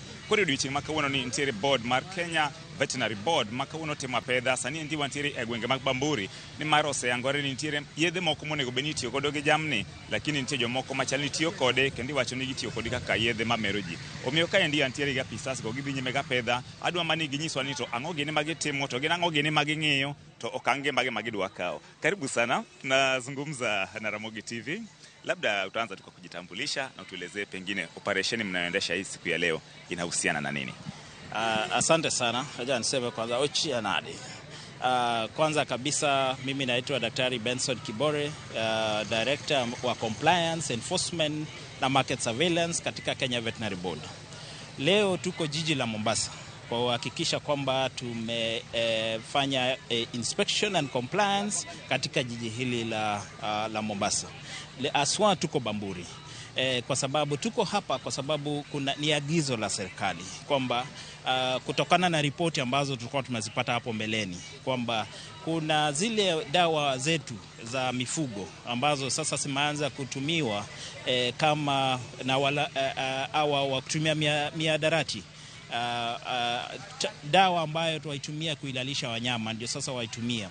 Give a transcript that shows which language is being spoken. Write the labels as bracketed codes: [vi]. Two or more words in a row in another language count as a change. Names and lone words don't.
[luo] Koro odiochieng' ma kawuono ni nitiere board mar Kenya Veterinary Board ma kawuono timo pedha sani endi wantiere e gwenge mag Bamburi ni mar oseyangore ni nitiere yedhe moko monego bed ni itiyo godo gi jamni, lakini nitie jomoko machal ni tiyo kode kendo iwacho ni gitiyo kode kaka yedhe mamero ji. Omiyo kaendi antiere gi apisas go gidhi nyime ga pedha, adwa mani ginyiswa ni to ang'o gini magitimo, to gin ang'o gini maging'iyo, to okang'e mage magidwa kawo. [sw] Karibu sana, nazungumza na Ramogi TV. Labda utaanza tu kwa kujitambulisha na utuelezee pengine operesheni mnayoendesha hii siku ya leo inahusiana na nini? Asante sana. Aja niseme kwanza Ochia Nadi. Kwanza kabisa mimi naitwa Daktari Benson Kibore, Director wa [en] Compliance, Enforcement [sw] na [en] Market Surveillance [sw] katika Kenya Veterinary Board. Leo tuko jiji la Mombasa kwa kuhakikisha kwamba tumefanya [en] inspection and compliance [sw] katika jiji hili la Mombasa. Aswa tuko Bamburi. Kwa sababu tuko hapa kwa sababu ni agizo la serikali kwamba kutokana na ripoti ambazo tulikuwa tunazipata hapo mbeleni kwamba kuna zile dawa zetu za mifugo ambazo sasa zimeanza kutumiwa kama na wa kutumia miadarati, dawa ambayo tuwaitumia kuilalisha wanyama ndio sasa waitumia.